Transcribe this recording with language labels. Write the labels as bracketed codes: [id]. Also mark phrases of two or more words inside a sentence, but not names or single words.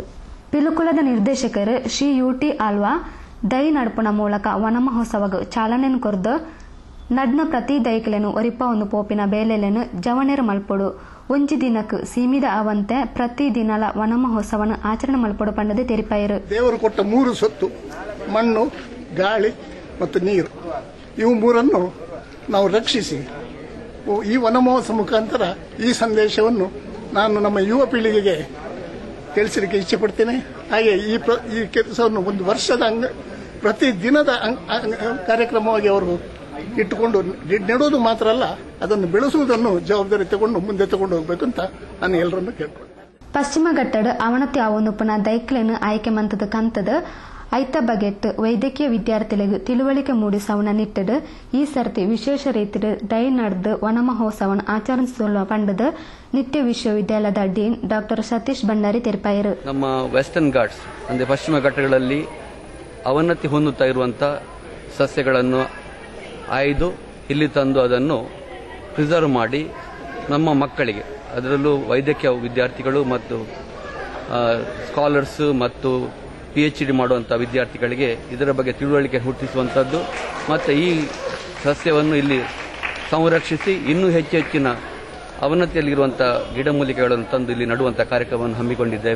[tcy] ಪಿಲುಕುಳದ ನಿರ್ದೇಶಕರು ಶ್ರೀ UT ಆಲ್ವಾ ದೈ ನಡುಪುನ ಮೂಲಕ ವನ ಮಹೋತ್ಸವಗ ಚಾಲನೆಯನ್ನು ಕೊರ್ದು ನಡ್ನ ಪ್ರತಿ ದೈಕ್ಲೆನು ಒರಿಪ ಒಂದು ಪೋಪಿನ ಬೇಲೆಲೆನು ಜವನೇರು ಮಲ್ಪೊಡು ಒಂಜಿ ದಿನಕ್ಕೆ ಸೀಮಿತ ಅವಂತೆ ಪ್ರತಿ ದಿನಲ ವನ ಮಹೋತ್ಸವನ ಆಚರಣೆ ಮಲ್ಪೊಡು ಪಂಡದೆ ತೆರಿಪಾಯರು. [kn] ದೇವರು ಕೊಟ್ಟ 3 ಸೊತ್ತು, ಮಣ್ಣು, ಗಾಳಿ ಮತ್ತು ನೀರು, ಇವು 3ನ್ನು ನಾವು ರಕ್ಷಿಸಿ ಈ ವನ ಮಹೋತ್ಸವ ಮುಖಾಂತರ ಈ ಸಂದೇಶವನ್ನು ನಾನು ನಮ್ಮ ಯುವ ಪೀಳಿಗೆಗೆ ತಿಳಿಸಲಿಕ್ಕೆ ಇಚ್ಛೆ ಪಡ್ತೇನೆ. ಹಾಗೆ ಈ ಕೆಲಸವನ್ನು ಒಂದು ವರ್ಷದ ಪ್ರತಿ ದಿನದ ಕಾರ್ಯಕ್ರಮವಾಗಿ ಅವರು ಇಟ್ಟುಕೊಂಡು ನೆಡೋದು ಮಾತ್ರ ಅಲ್ಲ, ಅದನ್ನು ಬೆಳೆಸುವುದನ್ನು ಜವಾಬ್ದಾರಿ ತಗೊಂಡು ಮುಂದೆ ತಗೊಂಡು ಹೋಗಬೇಕು ಅಂತ ನಾನು ಎಲ್ಲರನ್ನು ಕೇಳ್ಕೊಂಡೆ. [tcy] ಪಶ್ಚಿಮ ಘಟ್ಟದ ಅವನತಿ ಅವನುಪನ ದೈಕ್ಲೆನು ಆಯ್ಕೆ ಮಂತದ ಕಂತದ ಐತ ಬಗೆಟ್ ವೈದ್ಯಕೀಯ ವಿದ್ಯಾರ್ಥಿಗಳಿಗೆ ತಿಳುವಳಿಕೆ ಮೂಡಿಸವನ ನಿಟ್ಟದ ಈ ಸರ್ತಿ ವಿಶೇಷ ರೀತಿಯ ದೈ ನಡೆದು ವನ ಮಹೋತ್ಸವನ ಆಚರಿಸುವ ಪಂಡದ ನಿತ್ಯ ವಿಶ್ವವಿದ್ಯಾಲಯದ [en] Dean Doctor [tcy] ಸತೀಶ್ ಭಂಡಾರಿ ತೆರಿಪಾಯರು. [kn] ನಮ್ಮ ವೆಸ್ಟರ್ನ್ ಘಾಟ್ಸ್ ಅಂದ್ರೆ ಪಶ್ಚಿಮ ಘಟ್ಟಗಳಲ್ಲಿ ಅವನತಿ ಹೊಂದುತ್ತಾ ಇರುವಂತಹ ಸಸ್ಯಗಳನ್ನು ಆಯ್ದು ಇಲ್ಲಿ ತಂದು ಅದನ್ನು ಪ್ರಿಸರ್ವ್ ಮಾಡಿ ನಮ್ಮ ಮಕ್ಕಳಿಗೆ, ಅದರಲ್ಲೂ ವೈದ್ಯಕೀಯ ವಿದ್ಯಾರ್ಥಿಗಳು ಮತ್ತು ಸ್ಕಾಲರ್ಸ್ ಮತ್ತು PhD ಮಾಡುವಂತಹ ವಿದ್ಯಾರ್ಥಿಗಳಿಗೆ ಇದರ ಬಗ್ಗೆ ತಿಳುವಳಿಕೆ ಹುಟ್ಟಿಸುವಂತದ್ದು ಮತ್ತು ಈ ಸಸ್ಯವನ್ನು ಇಲ್ಲಿ ಸಂರಕ್ಷಿಸಿ ಇನ್ನೂ ಹೆಚ್ಚಿನ ಅವನತಿಯಲ್ಲಿರುವಂತಹ ಗಿಡಮೂಲಿಕೆಗಳನ್ನು ತಂದು ಇಲ್ಲಿ ನಡುವಂತಹ ಕಾರ್ಯಕ್ರಮವನ್ನು ಹಮ್ಮಿಕೊಂಡಿದ್ದೇವೆ.